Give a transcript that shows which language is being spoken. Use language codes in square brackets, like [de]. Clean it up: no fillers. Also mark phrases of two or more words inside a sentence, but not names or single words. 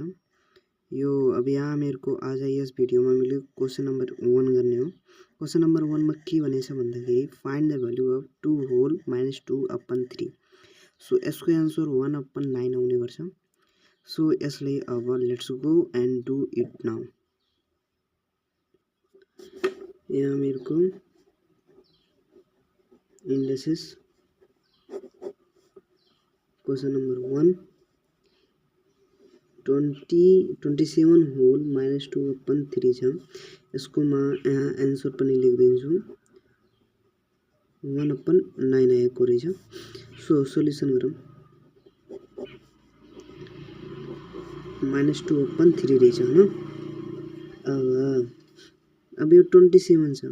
[ne] यो अब यहाँ हामीहरूको आज यस भिडियोमा हामीले [en] question number [ne] 1 गर्ने हो। [en] question number 1 [ne] मा के भनेछ भन्दाखेरि [en] find the value of 2 whole minus 2 upon 3. [ne] सो यसको एन्सर 1 अपन 9 आउने गर्छ। [en] सो [ne] यसले अब [en] let's go and do it now. यहाँ [hi] मेरे को [en] indexes question number 1 27 whole minus 2 upon 3 छ। [ne] यसको म यहाँ एन्सर पनि लेखिदिन्छु 1 अपन 9 आएको रहेछ। [en] so solution गरौँ। minus 2 upon 3 [ne] रहेछ हैन। अब यो 27 छ।